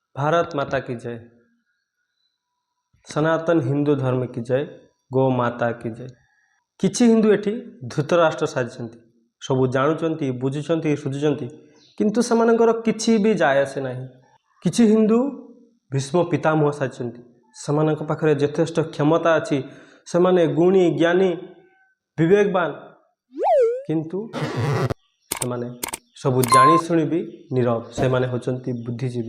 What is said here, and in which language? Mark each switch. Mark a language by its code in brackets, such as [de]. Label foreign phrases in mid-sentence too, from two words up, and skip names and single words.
[hi] भारत माता की जय। सनातन हिंदू धर्म की जय। गो माता की जय। [or] କିଛି ହିନ୍ଦୁ ଏଠି ଧୃତରାଷ୍ଟ୍ର ସାଜିଛନ୍ତି ସବୁ ଜାଣୁଛନ୍ତି ବୁଝୁଛନ୍ତି ସୁଝୁଛନ୍ତି କିନ୍ତୁ ସେମାନଙ୍କର କିଛି ବି ଯାଏ ଆସେ ନାହିଁ। କିଛି ହିନ୍ଦୁ ଭୀଷ୍ମ ପିତାମହ ସାଜିଛନ୍ତି ସେମାନଙ୍କ ପାଖରେ ଯଥେଷ୍ଟ କ୍ଷମତା ଅଛି, ସେମାନେ ଗୁଣୀ ଜ୍ଞାନୀ ବିବେକବାନ, କିନ୍ତୁ ସେମାନେ ସବୁ ଜାଣି ଶୁଣି ବି ନୀରବ, ସେମାନେ ହେଉଛନ୍ତି ବୁଦ୍ଧିଜୀବୀ।